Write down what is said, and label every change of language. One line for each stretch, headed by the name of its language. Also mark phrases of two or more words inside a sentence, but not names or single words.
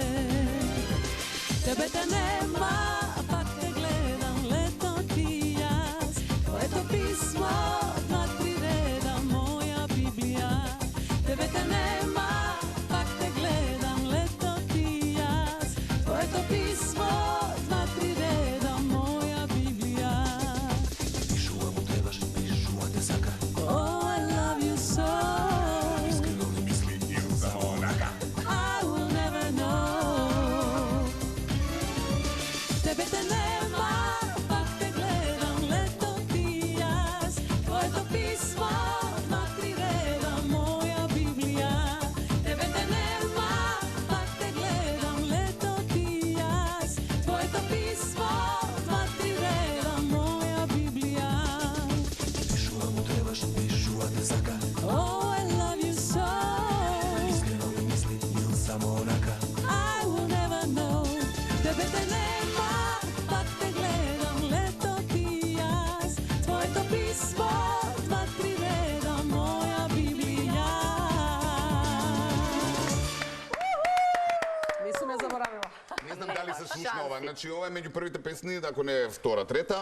Macedonian: Тебе те нема, пак те гледам, лето ти јас, твоето писмо, 2-3 реда, моја Библија. Тебе те нема, пак те гледам, лето ти јас, твоето писмо, 2-3 реда, моја Библија. Пишува му требаш, пишува те сака.
English: Oh, I love you so.
Macedonian: Искрено ли мисли или само онака?
English: I will never know.
Macedonian: Тебе те нема, пак те гледам, лето ти јас, твоето писмо, 2-3 реда, моја Библија. Тебе те нема, пак те гледам, лето ти јас, твоето писмо, 2-3 реда, моја Библија. Пишува му требаш, пишува те сака.
English: Oh, I love you so.
Macedonian: Искрено ли мисли или само онака?
English: I will never know.
Macedonian: Тебе те нема, пак те гледам, лето ти јас, твоето писмо, 2-3 реда, моја Библија. Не сум ја заборавила. Не знам дали се слушна ова. Значи ова е меѓу првите песни, ако не е втора, трета.